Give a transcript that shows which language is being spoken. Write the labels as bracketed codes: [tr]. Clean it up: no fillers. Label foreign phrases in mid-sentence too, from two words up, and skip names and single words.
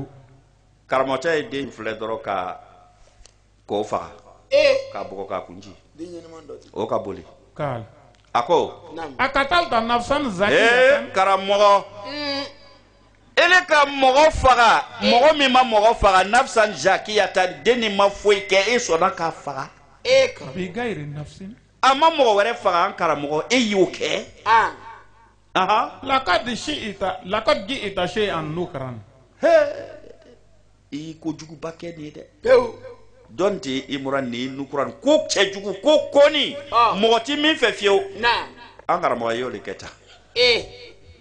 [bm] karamɔgɔ ye den filɛ dɔrɔn k'o faga k'a bugɔ k'a kunci o ka boli Kala. ako [ar] أقتلت نفسا زكية [bm] karamogo ele ka mogo faga mogo mi ma mogo faga [ar] نفسا زكية [bm] deni ma foyi kɛ e sɔnna k'a faga [ar] بغير نفس [bm] a ma mɔgɔ wɛrɛ faga an karamɔgɔ e y'o kɛ [ar] لقد جئت شيئا نكرا [bm] i ko juguba kɛ nin ye dɛ dɔn tɛ i mura ni nukuran ko cɛjugu ko kɔni mɔgɔ ti min fɛ fiyewu an karamɔgɔ y'o de kɛ tan